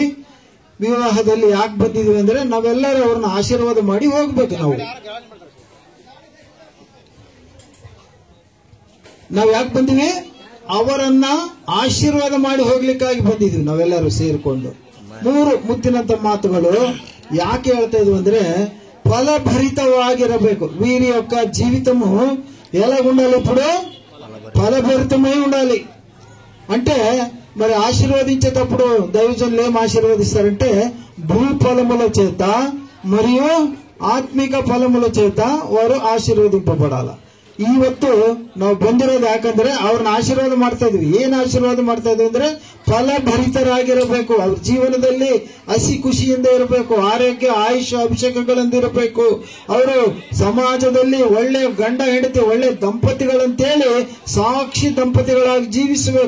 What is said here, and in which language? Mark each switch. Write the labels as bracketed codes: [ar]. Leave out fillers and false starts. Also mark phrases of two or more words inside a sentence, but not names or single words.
[kn] ವಿವಾಹದಲ್ಲಿ ಯಾಕೆ ಬಂದಿದ್ದೀವಿ ಅಂದ್ರೆ, ನಾವೆಲ್ಲರೂ ಅವ್ರನ್ನ ಆಶೀರ್ವಾದ ಮಾಡಿ ಹೋಗ್ಬೇಕು. ನಾವು ಯಾಕೆ ಬಂದಿವಿ? ಅವರನ್ನ ಆಶೀರ್ವಾದ ಮಾಡಿ ಹೋಗ್ಲಿಕ್ಕಾಗಿ ಬಂದಿದ್ವಿ ನಾವೆಲ್ಲರೂ ಸೇರಿಕೊಂಡು. 3 ಮುತ್ತಿನಂತ ಮಾತುಗಳು ಯಾಕೆ ಹೇಳ್ತಾ ಇದ್ವು ಅಂದ್ರೆ, ఫలభరితವಾಗಿರಬೇಕು. [te] వీరి యొక్క జీవితము ఎలా ఉండాలి? ఇప్పుడు ఫలభరితమై ఉండాలి. అంటే మరి ఆశీర్వదించేటప్పుడు దైవజనులు ఏం ఆశీర్వదిస్తారంటే, భూ ఫలముల చేత మరియు ఆత్మిక ఫలముల చేత వారు ఆశీర్వదింపబడాలి. [kn] ಇವತ್ತು ನಾವು ಬಂದಿರೋದು ಯಾಕಂದ್ರೆ ಅವ್ರನ್ನ ಆಶೀರ್ವಾದ ಮಾಡ್ತಾ ಇದ್ವಿ. ಏನ್ ಆಶೀರ್ವಾದ ಮಾಡ್ತಾ ಇದ್ವಿ ಅಂದ್ರೆ, ಫಲಭರಿತರಾಗಿರಬೇಕು. ಅವ್ರ ಜೀವನದಲ್ಲಿ ಹಸಿ ಖುಷಿಯಿಂದ ಇರಬೇಕು, ಆರೋಗ್ಯ ಆಯುಷ ಅಭಿಷೇಕಗಳಿಂದ ಇರಬೇಕು. ಅವರು ಸಮಾಜದಲ್ಲಿ ಒಳ್ಳೆ ಗಂಡ ಹೆಂಡತಿ, ಒಳ್ಳೆ ದಂಪತಿಗಳಂತೇಳಿ ಸಾಕ್ಷಿ ದಂಪತಿಗಳಾಗಿ ಜೀವಿಸಬೇಕು.